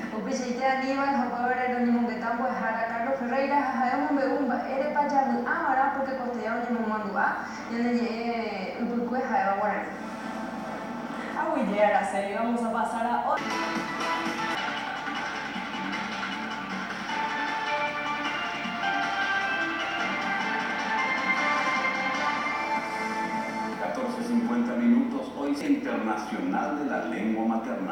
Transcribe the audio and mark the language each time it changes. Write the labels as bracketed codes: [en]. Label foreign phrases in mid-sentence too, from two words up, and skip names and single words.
[gn] Upéichaite Aníbal hapávare roñemongueta mbo'ehára Carlos Ferreira hahái omombe'u mba'érepa javy'ãvara porque Costello oñemomandu'a ñandeñe'ẽ ypykue ha'éva Guarani. [es] Muy bien, Araceli, vamos a pasar a otro. Hoy es Internacional de la Lengua Materna.